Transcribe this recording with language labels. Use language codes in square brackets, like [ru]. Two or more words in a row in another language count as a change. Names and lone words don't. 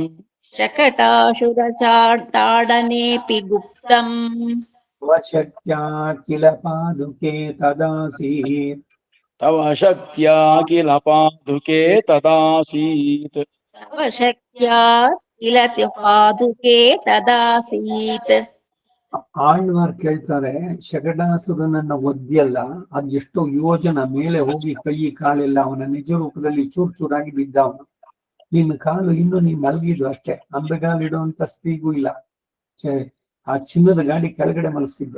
[sa] शकटाशुरचार्ताडनेऽपि गुप्तम् वशक्त्या किल पादुके तदासीत् तव शक्त्या किल पादुके तदासीत् तव शक्त्या किल पादुके तदासीत् [kn] ಆಳ್ವಾರ್ ಕೇಳ್ತಾರೆ ಶಕಟಾಸುರನನ್ನ ಒದ್ದಿಯಲ್ಲ ಅದು ಎಷ್ಟೋ ಯೋಜನ ಮೇಲೆ ಹೋಗಿ ಕೈ ಕಾಲೆಲ್ಲ ಅವನ ನಿಜ ರೂಪದಲ್ಲಿ ಚೂರ್ ಚೂರಾಗಿ ಬಿದ್ದ ಅವನು. ನಿನ್ನ ಕಾಲು ಇನ್ನು ನೀ ಮಲಗಿದ್ದು ಅಷ್ಟೇ, ಅಂಬೆಗಾಲಿಡುವಂತ ಸ್ಥಿತಿಗೂ ಇಲ್ಲ. ಆ ಚಿನ್ನದ ಗಾಡಿ ಕೆಳಗಡೆ ಮಲಗಿಸಿದ್ದ.